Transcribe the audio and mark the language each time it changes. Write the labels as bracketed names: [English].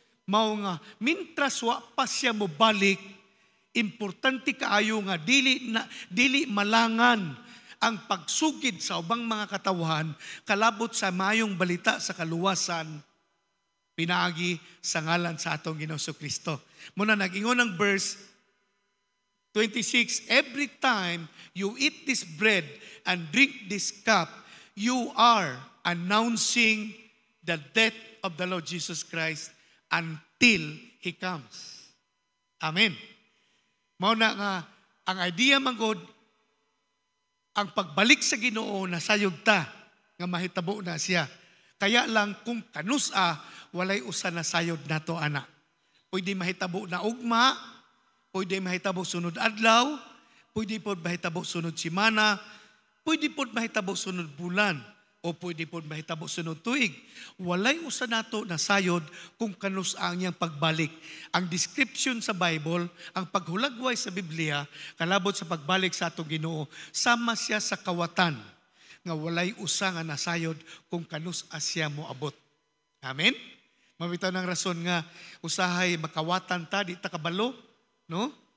[Cebuano] Mao nga mintras wa pa siya mobalik, importante kaayo nga dili malangan ang pagsugid sa ubang mga katawhan kalabot sa mayong balita sa kaluwasan pinaagi sa ngalan sa atong Ginoong Kristo. Muna nag-ingon ang [English] verse 26, every time you eat this bread and drink this cup, you are announcing the death of the Lord Jesus Christ until He comes. [Cebuano] Amen. Mao na nga, ang idea manggod, ang pagbalik sa Ginoo nasayog ta nga mahitabo na siya. Kaya lang kung kanusa, walay usa na sayod nato ana. Pwede mahitabo na ugma, pwede mahitabo sunod adlaw, pwede pod mahitabo sunod semana, pwede pod mahitabo sunod bulan, o pwede pod mahitabo sunod tuig. Walay usa nato na sayod kung kanus ang iyang pagbalik. Ang description sa Bible, ang paghulagway sa Biblia, kalabot sa pagbalik sa atong Ginoo, sama siya sa kawatan nga walay usa nga nasayod kung kanus asya mo abot. Amen. Mabitaw ng rason nga usahay makawatan ta di ta kabalo, no?